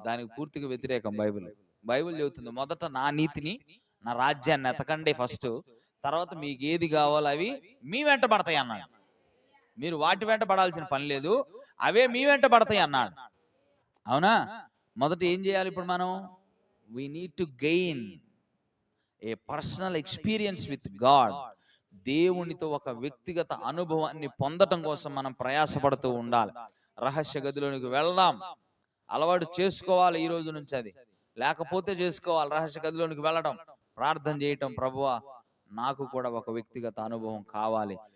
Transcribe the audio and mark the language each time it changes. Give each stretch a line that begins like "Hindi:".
Telugu: దానికి పూర్తిగా వ్యతిరేకం బైబిల్ చెబుతుంది, మొదట నా నీతిని, నా రాజ్యాన్ని ఎతకండి ఫస్ట్, తర్వాత మీకు ఏది కావాలో అవి మీ వెంట పడతాయి అన్నాడు. మీరు వాటి వెంట పడాల్సిన పని లేదు, అవే మీ వెంట పడతాయి అన్నాడు. అవునా? మొదట ఏం చేయాలి ఇప్పుడు మనం?
English: we need to gain a personal experience with God.
Telugu: దేవునితో ఒక వ్యక్తిగత అనుభవాన్ని పొందటం కోసం మనం ప్రయాసపడుతూ ఉండాలి. రహస్య గదిలోనికి వెళ్దాం, అలవాటు చేసుకోవాలి ఈ రోజు నుంచి. అది లేకపోతే చేసుకోవాలి. రహస్య గదిలోనికి వెళ్ళడం, ప్రార్థన చేయటం, ప్రభువా నాకు కూడా ఒక వ్యక్తిగత అనుభవం కావాలి.